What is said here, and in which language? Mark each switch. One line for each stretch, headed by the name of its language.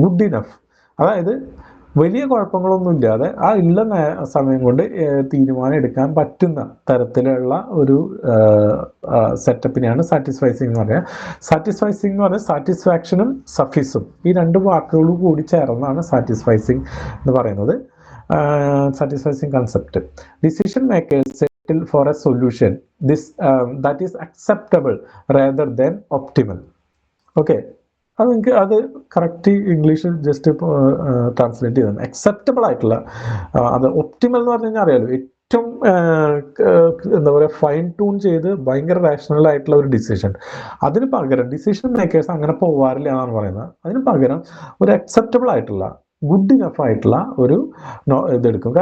English: good enough,
Malayalam: അതായത് വലിയ കുഴപ്പങ്ങളൊന്നും ഇല്ലാതെ ആ ഉള്ള സമയം കൊണ്ട് തീരുമാനം എടുക്കാൻ പറ്റുന്ന തരത്തിലുള്ള ഒരു സെറ്റപ്പിനെയാണ് സാറ്റിസ്ഫൈസിങ് എന്ന് പറയുക. സാറ്റിസ്ഫൈസിങ് എന്ന് പറഞ്ഞാൽ സാറ്റിസ്ഫാക്ഷനും സഫീസും, ഈ 2 വാക്കുകളും കൂടി ചേർന്നാണ് സാറ്റിസ്ഫൈസിങ് എന്ന് പറയുന്നത്.
English: Satisficing concept. Decision makers settle for a solution that is acceptable rather than optimal.
Malayalam: Okay, അത് നിങ്ങൾക്ക് അത് കറക്റ്റ് ഇംഗ്ലീഷിൽ ജസ്റ്റ് ട്രാൻസ്ലേറ്റ് ചെയ്താൽ അക്സെപ്റ്റബിൾ ആയിട്ടുള്ള, അത് ഒപ്റ്റിമൽ എന്ന് പറഞ്ഞു കഴിഞ്ഞാൽ അറിയാലോ, ഏറ്റവും എന്താ പറയുക ഫൈൻ ട്യൂൺ ചെയ്ത് ഭയങ്കര റാഷണൽ ആയിട്ടുള്ള ഒരു ഡിസിഷൻ. അതിന് പകരം ഡിസിഷൻ മേക്കേഴ്സ് അങ്ങനെ പോവാറില്ല എന്നാണ് പറയുന്നത്. അതിന് പകരം ഒരു അക്സെപ്റ്റബിൾ ആയിട്ടുള്ള
English: good enough
Malayalam: ആയിട്ടുള്ള ഒരു ഇതെടുക്കും.